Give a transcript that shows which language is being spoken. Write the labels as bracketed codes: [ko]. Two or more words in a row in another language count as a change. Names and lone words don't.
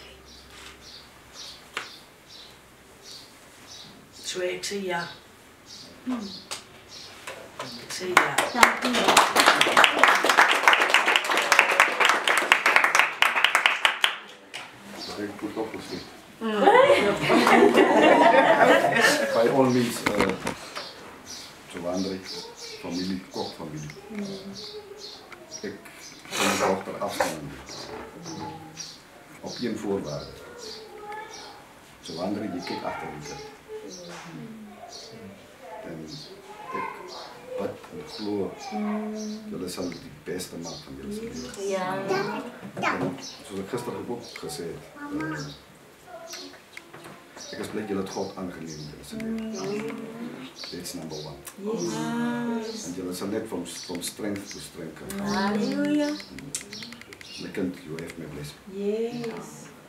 [af] So ek sê ja. Ek sê ja. Ek moet opgesê. [en] By all means, [af] Joandre, familie, kokfamilie. Ek kan my dogter afstaan. Op een voorwaarde. Joandre, jy kyk agter die kind. En ek bid en glo, julle sal die beste maak van julle se lewe. Ja. En soos ek gister ook gesê het, ek is bly julle het God aangeneem in julle se lewe. [en] That's number 1. Yes. [af] En julle sal net [en] from strength to strength [af] kan. Hallelujah. [en] My kind, you have my blessing. Yes.